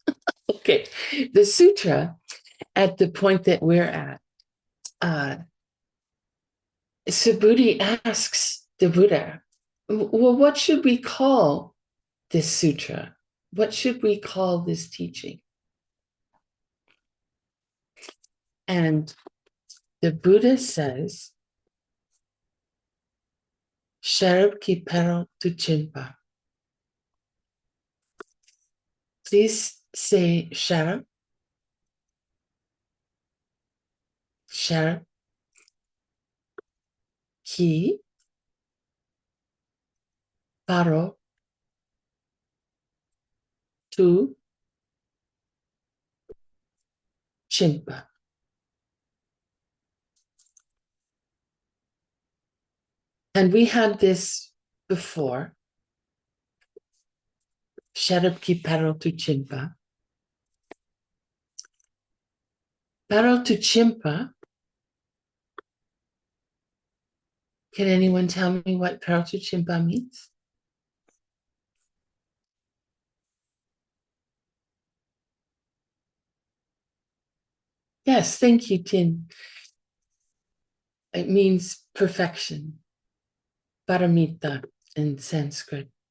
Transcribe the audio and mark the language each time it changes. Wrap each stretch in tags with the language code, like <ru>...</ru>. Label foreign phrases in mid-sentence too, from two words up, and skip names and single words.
<en>Okay, the sutra at the point that we're at, Subhuti asks the Buddha, well, what should we call this sutra? What should we call this teaching? And the Buddha says,</en> <bo>ཤེས་རབ་ཀྱི་ཕ་རོལ་ཏུ་ཕྱིན་པ.</bo> <en>Please say</en> <bo>ཤེས་རབ། ཤེས་རབ་ཀྱི་ཕ་རོལ་ཏུ་ཕྱིན་པ.</bo> <en>And we had this before.</en> <bo>ཤེས་རབ་ཀྱི་ཕ་རོལ་ཏུ་ཕྱིན་པ. ཕ་རོལ་ཏུ་ཕྱིན་པ.</bo> <en>Can anyone tell me what</en> <bo>ཕ་རོལ་ཏུ་ཕྱིན་པ</bo> <en>means? Yes, thank you, Tin. It means perfection, paramita in Sanskrit.</en>